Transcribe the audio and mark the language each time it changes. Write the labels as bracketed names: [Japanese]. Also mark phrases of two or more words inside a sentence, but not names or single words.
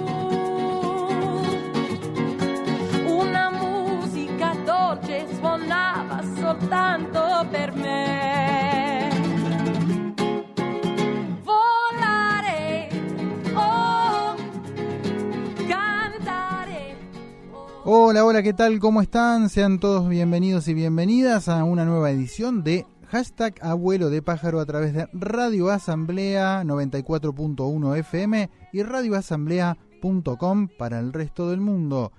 [Italian] Una musica dolce suonava soltanto per me. Volare, oh, cantare. [Spanish] Hola, hola, ¿qué tal? ¿Cómo están? Sean todos bienvenidos y bienvenidas a una nueva edición de hashtag Abuelo de Pájaro a través de Radio Asamblea 94.1 FM y radioasamblea.com para el resto del mundo.